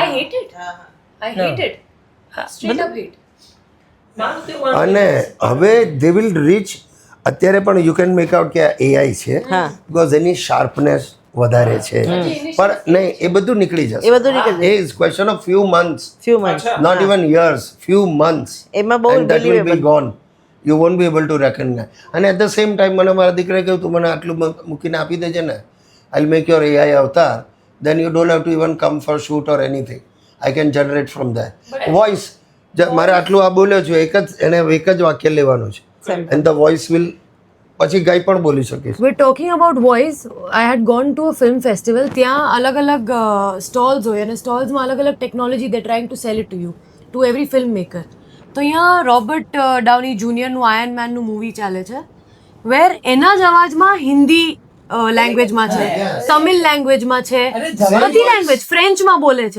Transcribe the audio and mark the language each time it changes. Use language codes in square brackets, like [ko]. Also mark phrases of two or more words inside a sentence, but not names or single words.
[en] I hate it, I hate it, straight up hate. [gu] અને હવે [en] they will reach, [gu] અત્યારે પણ [en] you can make out [gu] કે AI છે, બીકોઝ એની શાર્પનેસ વધારે છે, પણ નહીં, એ બધું નીકળી જશે. [en] એ is question of few months, not even years, few months, [gu] એમાં બહુ [en] and that will be gone. You won't be able to recognize. [gu] અને [en] at the same time [gu] મને મારા દીકરાએ કહ્યું તું મને આટલું મૂકીને આપી દેજે ને, [en] I'll make your AI avatar, then you don't have to even come for shoot or anything. I can generate from there. Voice, [gu] મારે આટલું આ બોલ્યો છું, એક જ વાક્ય લેવાનું છે, [en] and the voice will [gu] પછી ગાઈ પણ બોલી શકીશ. [en] we talking about voice, I had gone to a film festival. [gu] ત્યાં અલગ અલગ સ્ટોલ્સ હોય અને સ્ટોલ્સમાં અલગ અલગ ટેકનોલોજી [en] they trying to sell it to you, to every film maker. [gu] તો અહીંયા રોબર્ટ ડાઉની જુનિયરનું આયર્ન મેનનું મૂવી ચાલે છે વેર એના જ અવાજમાં હિન્દી લેંગ્વેજમાં છે, તમિલ લેંગ્વેજમાં છે, બધી લેંગ્વેજ, ફ્રેન્ચમાં બોલે છે.